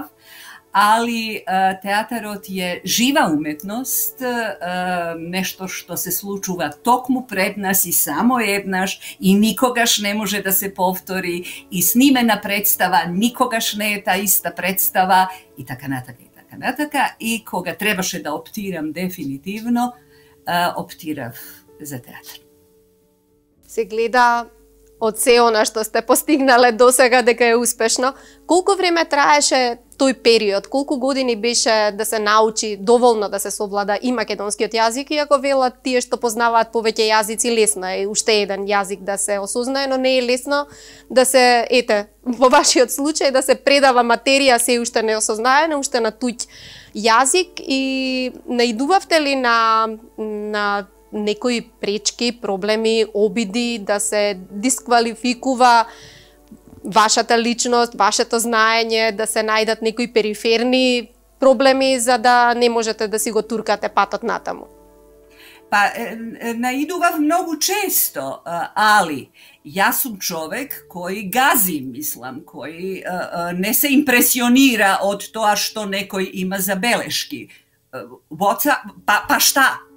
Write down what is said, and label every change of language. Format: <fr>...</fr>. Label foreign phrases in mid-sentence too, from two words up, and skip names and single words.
<mk>ali teatarot je živa umetnost, nešto što se slučuva tokmu pred nas i samo jednaš i nikogaš ne može da se povtori i snimena predstava, nikogaš ne je ta ista predstava i taka nataka i koga trebaše da optiram definitivno, optirav za teatr. Se gleda od се она што сте постигнале до сега дека е успешно. Колку време траеше тој период? Колку години беше да се научи доволно да се совлада и македонскиот јазик, иако велат тие што познаваат повеќе јазици, лесно е уште еден јазик да се осознае, но не е лесно да се, во вашиот случај, да се предава материја се уште не осознаена, уште на туѓ јазик, и наидувавте ли на некои пречки, проблеми, обиди да се дисквалификува вашата личност, вашето знаење, да се најдат некои периферни проблеми за да не можете да си го туркате патот натаму? Pa naiduvav mnogo često, ali ja sam čovek koji gazi, mislim, koji ne se impresionira od toa što nekoj ima zabeleški. Pa šta?</mk>